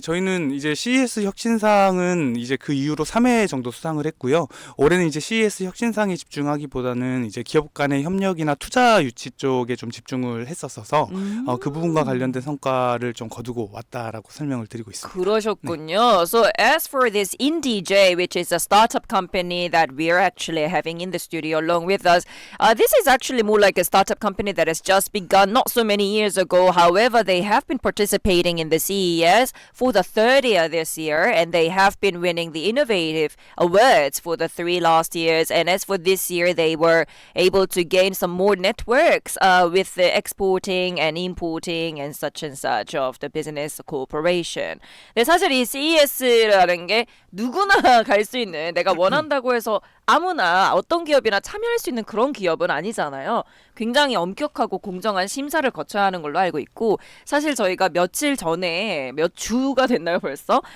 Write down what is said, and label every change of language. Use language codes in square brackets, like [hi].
[ko] 저희는 이제 CES 혁신상은 이제 그 이후로 3회 정도 수상을 했고요. 올해는 이제 CES 혁신상에 집중하기보다는 이제 기업 간의 협력이나 투자 유치 쪽에 좀 집중을 했었어서 그 부분과 관련된 성과를 좀 거두고 왔다라고 설명을 드리고 있습니다. 그러셨군요. [en] So as for this IndieJ, which is a startup company that we're actually having in the studio along with us, this is actually more like a startup company that has just begun not so many years ago. However, they have been participating in the CES for the third year this year, and they have been winning the innovative awards for the 3 last years. And as for this year, they were able to gain some more networks with the exporting and importing and such of the business cooperation. [ko] 근데 사실 이 CES라는 게 누구나 갈 수 있는, 내가 원한다고 해서 아무나 어떤 기업이나 참여할 수 있는 그런 기업은 아니잖아요. 굉장히 엄격하고 공정한 심사를 거쳐야 하는 걸로 알고 있고, 사실 저희가 며칠 전에, 몇 주가 됐나요 벌써?